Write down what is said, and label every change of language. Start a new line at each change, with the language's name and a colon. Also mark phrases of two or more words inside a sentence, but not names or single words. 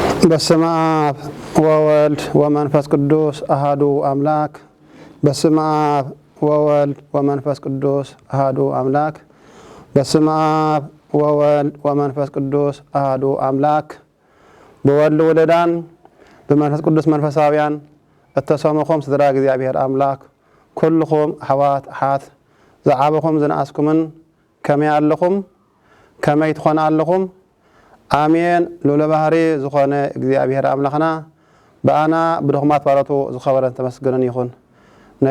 Geez: በስመ አብ ወወልድ ወመንፈስ ቅዱስ አሐዱ አምላክ። በስመ አብ ወወልድ ወመንፈስ ቅዱስ አሐዱ አምላክ። በስመ አብ ወወልድ ወመንፈስ ቅዱስ አሐዱ አምላክ።
Tigrinya: በወልድ ወለዳን በመንፈስ ቅዱስ መንፈሳውያን እተሰሙኹም ስድራ እግዚአብሔር አምላክ ኩልኹም አሕዋት አሓት ዝዓበኹም ዝነኣስኩምን ከመይ ኣለኹም ከመይ ትኾኑ ኣለኹም? አሜን። ሉለ ባህሪ ዝኾነ እግዚአብሔር አምላኽና በአና ብድኹማት ባረቱ ዝኸበረን ተመስገነን ይኹን። ናይ